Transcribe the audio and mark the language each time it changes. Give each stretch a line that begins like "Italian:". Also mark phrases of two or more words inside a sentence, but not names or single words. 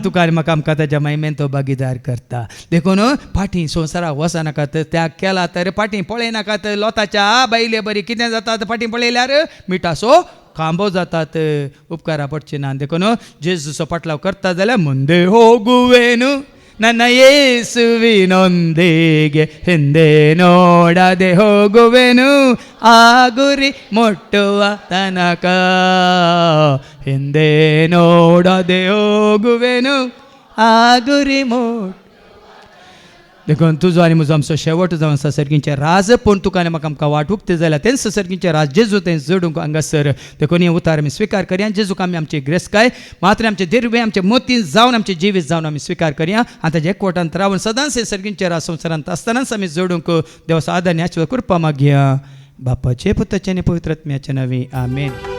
Konkani: तुका आनी म्हाका आमकां ताज्या महिमेन तो भागीदार करता देखून फाटीं संवसाराक वचनाकात त्याग केला तर फाटीं पळयनाकात लोताच्या बायले बरी कितें जातात फाटीं पळयल्यार मिठासो खांबो जातात उपकारा पडचे ना देखून जेजूचो पाटलाव करता जाल्यार
Kannada: ಮುಂದೆ ಹೋಗುವೆನು ನನ್ನ ಯೇಸುವಿನೊಂದಿಗೆ ಹಿಂದೆ ನೋಡದೆ ಹೋಗುವೆನು ಆ ಗುರಿ ಮುಟ್ಟುವ ತನಕ ಹಿಂದೆ ನೋಡದೆ ಹೋಗುವೆನು ಆ ಗುರಿ
Konkani: देखून तुजो आनी म्हजो आमचो शेवट जावन आसा सर्गींचे राज पूण तुका आनी म्हाका आमकां वाटूंक ते जाल्यार तेंच सर्गींचे राज जेजू तें जोडूंक हांगासर देखून हे उतार आमी स्विकार करया जेजूक आमी आमची ग्रेस्काय मात्र आमचे दिर्वे आमचे मोतीन जावन आमचे जिवीत जावन आमी स्विकार करया आनी ताजे एकवटांत रावन सदांच हे सर्गींचे राज संवसारांत आसतनाच आमी जोडूंक देवाचो आदार आनी आशिर्वाद कृपा मागया बापाचे पुताचे आनी पवित्र आत्म्याचे नांवी आमेन.